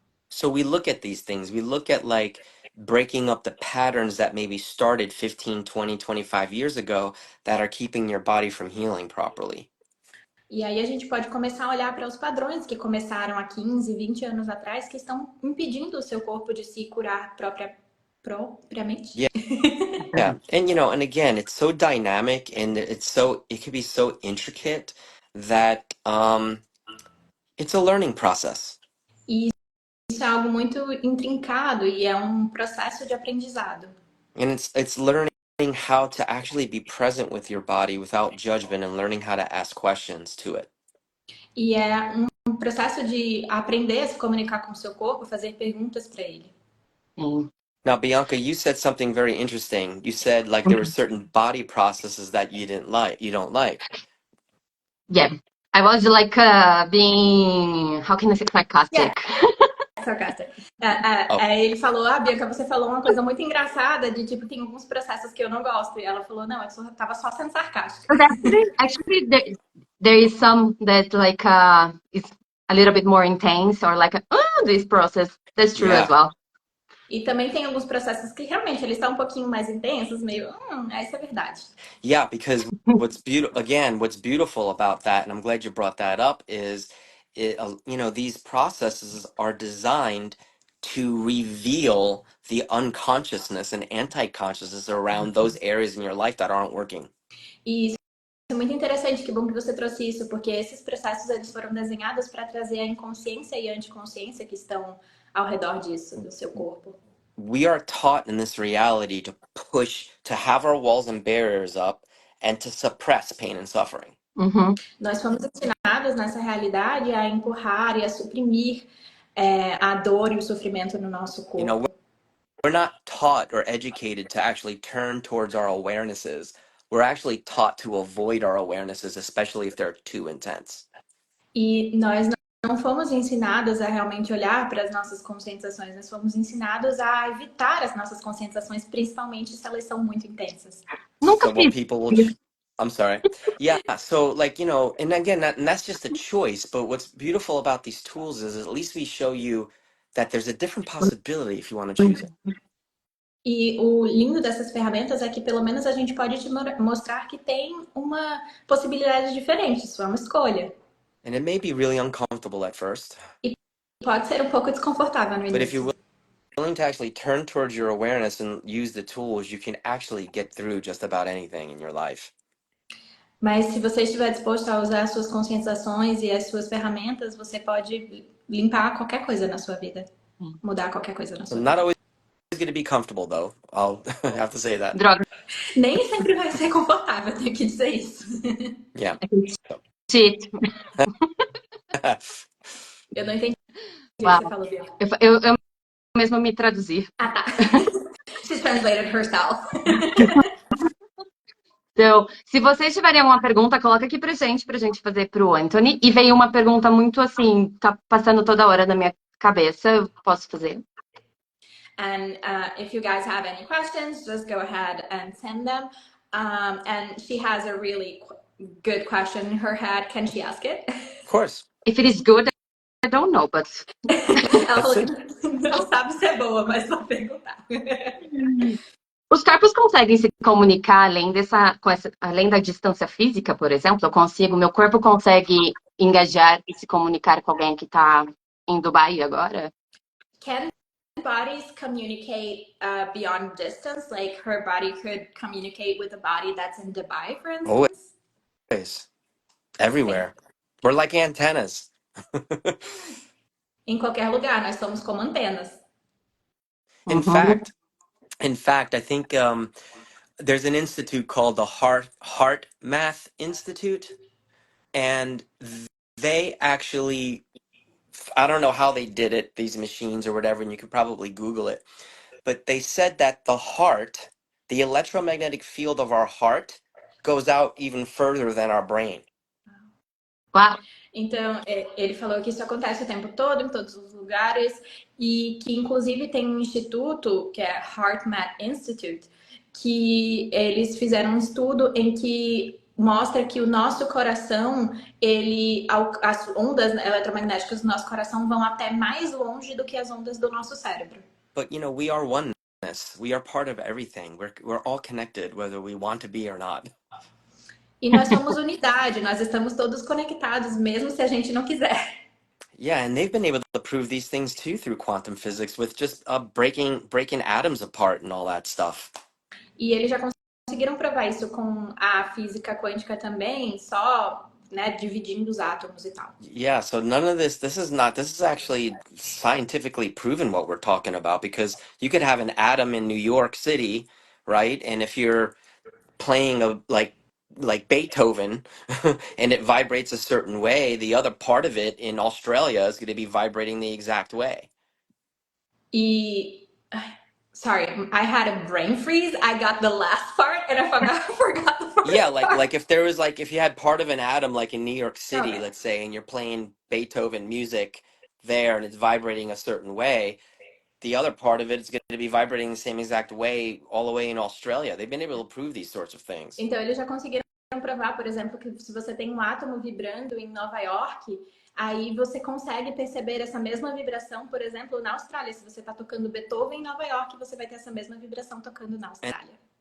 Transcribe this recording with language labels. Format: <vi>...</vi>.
<en>So we look at these things. We look at like breaking up the patterns that maybe started 15, 20, 25 years ago that are keeping your body from healing properly.</en> <pt>E aí a gente pode começar a olhar para os padrões que começaram há 15, 20 anos atrás, que estão impedindo o seu corpo de se curar propriamente.</pt> <en>Yeah. And and again, it's so dynamic and it can be so intricate that it's a learning process.</en> <pt>E isso é algo muito intrincado e é um processo de aprendizado.</pt> <en>And it's learning how to actually be present with your body without judgment and learning how to ask questions to it.</en> <pt>E é um processo de aprender a se comunicar com o seu corpo, fazer perguntas para ele.</pt> <en>Now, Bianca, you said something very interesting. You said like there were certain body processes that you don't like. Yeah. I was like being, how can I say, sarcastic? Yeah. sarcastic. Oh,</en> <pt>Aí ele falou, Bianca, você falou uma coisa muito engraçada de tipo, tem alguns processos que eu não gosto. E ela falou, não, eu tava só sendo sarcástica.</pt> <en>But actually there is some that like is a little bit more intense or like this process. That's true as yeah. well.</en> <pt>E também tem alguns processos que realmente eles estão um pouquinho mais intensos, meio, isso é verdade.</pt> <en>Yeah, because what's beautiful about that, and I'm glad you brought that up, is these processes are designed to reveal the unconsciousness and anti-consciousness around those areas in your life that aren't working.</en> <pt>E isso é muito interessante, que bom que você trouxe isso, porque esses processos eles foram desenhados para trazer a inconsciência e a anticonsciência que estão ao redor disso, do seu corpo.</pt> <en>We are taught in this reality to push, to have our walls and barriers up, and to suppress pain and suffering.</en> <pt>Nós fomos ensinados nessa realidade a empurrar e a suprimir a dor e o sofrimento no nosso</pt> <en>You know,</en> <pt>corpo.</pt> <en>we're not taught or educated to actually turn towards our awarenesses. We're actually taught to avoid our awarenesses, especially if they're too intense.</en> <pt>E nós não fomos ensinados a realmente olhar para as nossas conscientizações, nós fomos ensinados a evitar as nossas conscientizações, principalmente se elas são muito intensas. Nunca</pt> <en>So what</en> <pt>fiz.</pt> <en>people will, I'm sorry. Yeah. So like, and again, and that's just a choice. But what's beautiful about these tools is at least we show you that there's a different possibility if you want to choose it.</en> <pt>E o lindo dessas ferramentas é que pelo menos a gente pode te mostrar que tem uma possibilidade diferente, isso é uma escolha.</pt> <en>And it may be really uncomfortable at first,</en> <pt>E pode ser um pouco desconfortável no</pt> <en>but if you're willing to actually turn towards your awareness and use the tools, you can actually get through just about anything in your life.</en> <pt>Mas se você estiver disposto a usar as suas conscientizações e as suas ferramentas, você pode limpar qualquer coisa na sua vida. Mudar qualquer coisa na</pt> <en>So</en> <pt>sua</pt> <en>not</en> <pt>vida.</pt> <en>always going to be comfortable, though. I'll have to say that.</en> <pt>Droga. Nem sempre vai ser confortável, tenho que dizer isso.</pt> <en>Yeah. Shit.</en> <pt>Eu não entendi o que</pt> <en>Wow.</en> <pt>você falou, Bianca. Eu mesmo me traduzir. Ah, tá.</pt> <en>She translated herself.</en> <pt>Então, se vocês tiverem alguma pergunta, coloca aqui pra gente fazer pro Anthony. E veio uma pergunta muito assim, tá passando toda hora na minha cabeça. Eu posso fazer?</pt> <en>And if you guys have any questions, just go ahead and send them. And she has a really good question in her head. Can she ask it? Of course. If it is good, I don't know, but...</en> <pt>Ela falou</pt> <en>That's</en> <pt>que não sabe se é boa, mas vai perguntar. Os corpos conseguem se comunicar além da distância física, por exemplo? Meu corpo consegue engajar e se comunicar com alguém que está em Dubai agora?</pt> <en>Can bodies communicate beyond distance? Like her body could communicate with a body that's in Dubai, for instance? always everywhere. We're like antennas.</en> <pt>Em qualquer lugar, nós somos como antenas.</pt> <en>In fact, I think there's an institute called the Heart Math Institute, and they actually, I don't know how they did it, these machines or whatever, and you could probably Google it, but they said that the electromagnetic field of our heart goes out even further than our brain. Wow.</en> <pt>Então, ele falou que isso acontece o tempo todo, em todos os lugares, e que inclusive tem um instituto, que é HeartMath Institute, que eles fizeram um estudo em que mostra que o nosso coração, as ondas eletromagnéticas do nosso coração vão até mais longe do que as ondas do nosso cérebro.</pt> <en>But we are oneness. We are part of everything. We're all connected, whether we want to be or not.</en> <pt>E nós somos unidade, nós estamos todos conectados, mesmo se a gente não quiser.</pt> <en>Yeah, and they've been able to prove these things too through quantum physics with just breaking atoms apart and all that stuff.</en> <pt>E eles já conseguiram provar isso com a física quântica também, só, né, dividindo os átomos e tal.</pt> <en>Yeah, so none of this is actually scientifically proven what we're talking about, because you could have an atom in New York City, right? And if you're playing like Beethoven and it vibrates a certain way, the other part of it in Australia is going to be vibrating the exact way. E sorry, I had a brain freeze. I got the last part and I forgot the first Yeah, part. like if you had part of an atom like in New York City, Okay. let's say, and you're playing Beethoven music, there and it's vibrating a certain way, the other part of it is going to be vibrating the same exact way all the way in Australia. They've been able to prove these sorts of things.</en> <pt>Então, eles já conseguiram provar, por exemplo, que se você tem um átomo vibrando em Nova York, aí você consegue perceber essa mesma vibração, por exemplo, na Austrália. Se você está tocando Beethoven em Nova York, você vai ter essa mesma vibração tocando na Austrália.</pt>